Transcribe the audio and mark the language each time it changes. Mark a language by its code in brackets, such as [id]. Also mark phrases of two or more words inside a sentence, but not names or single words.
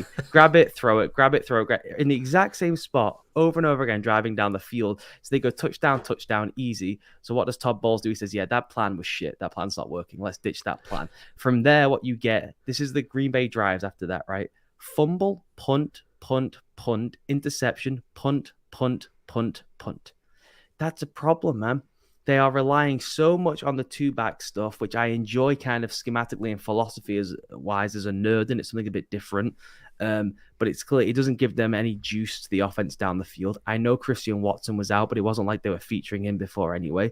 [en] Grab it, throw it, grab it, throw it. In the exact same spot over and over again, driving down the field. So they go touchdown, touchdown, easy. So what does Todd Bowles do? He says, yeah, that plan was shit. That plan's not working. Let's ditch that plan. From there, what you get, this is the Green Bay drives after that, right? Fumble, punt, punt, punt, interception, punt, punt, punt, punt. That's a problem, man. They are relying so much on the two-back stuff, which I enjoy kind of schematically and philosophy-wise as a nerd, and it's something a bit different. But it's clear it doesn't give them any juice to the offense down the field. I know Christian Watson was out, but it wasn't like they were featuring him before anyway.